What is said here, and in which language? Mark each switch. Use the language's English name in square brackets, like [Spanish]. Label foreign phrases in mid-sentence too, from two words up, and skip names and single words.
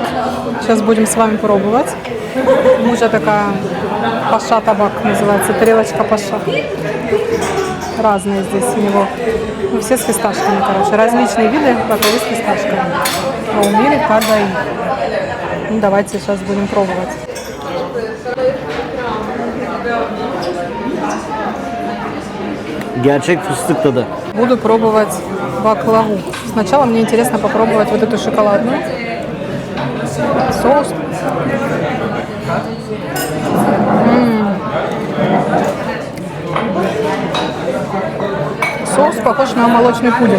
[Russian] Сейчас будем с вами пробовать. У мужа такая [Turkish] paşa tabak [Russian] называется, тарелочка паша. Разные здесь у него. Ну, все с фисташками, короче. Различные виды баклавы с фисташками. А у Мири кадай. Ну, давайте сейчас будем пробовать. [Turkish] Gerçek fıstık tadı. [Russian] Буду пробовать баклаву. Сначала мне интересно попробовать вот эту шоколадную. Соус. Соус похож на молочный пудинг.